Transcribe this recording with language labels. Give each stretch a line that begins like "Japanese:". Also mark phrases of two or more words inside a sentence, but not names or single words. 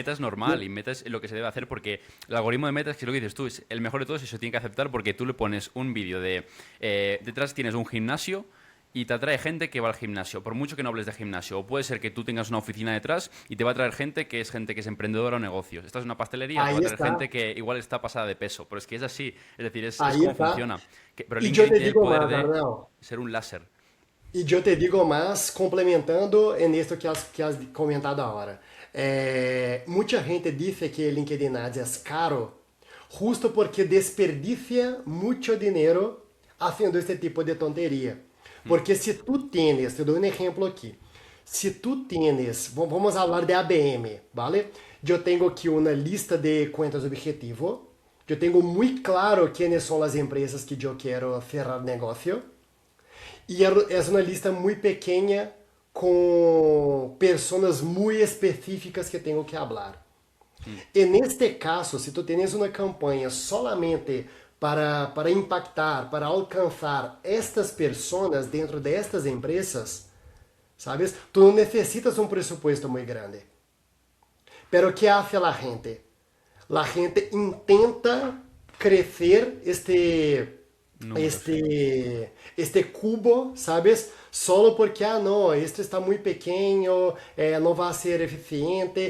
Spanish: Meta es normal y Meta es lo que se debe hacer porque el algoritmo de Meta es que lo que dices tú es el mejor de todos y se tiene que aceptar porque tú le pones un vídeo de detrás tienes un gimnasio y te atrae gente que va al gimnasio, por mucho que no hables de gimnasio. O puede ser que tú tengas una oficina detrás y te va a traer gente que es emprendedora o negocios. Esta es una pastelería, te va a Ahí traer gente está, que igual está pasada de peso. Pero es que es así, es decir, es ahí como está. funciona. Pero Y yo LinkedIn te tiene el digo poder más, de Arnel. ser un láser.
Portuguese: E eu te digo mais, complementando
Spanish: en esto que has comentado
Portuguese: agora. Muita gente diz que LinkedIn Ads é caro justo porque desperdicia muito dinheiro
Spanish: haciendo este tipo de tonteria. Mm,
Portuguese: Porque se tu tienes, te dou um exemplo aqui. Se tu tienes, vamos falar de ABM, ¿vale? Eu tenho aqui uma lista de contas objetivo. Eu tenho muito claro quem são as empresas que eu quero cerrar negócio. E é uma lista muito pequena com pessoas muito específicas que tenho que falar. mm. E neste caso, se tu tens uma campanha solamente para impactar, para alcançar estas pessoas dentro destas empresas, ¿sabes?
Spanish: Tú no necesitas un presupuesto muy grande. Pero ¿qué hace la gente? La gente intenta crecer Números, sí. este cubo, ¿sabes? Solo porque, no, esto está muy pequeño, no va a ser eficiente.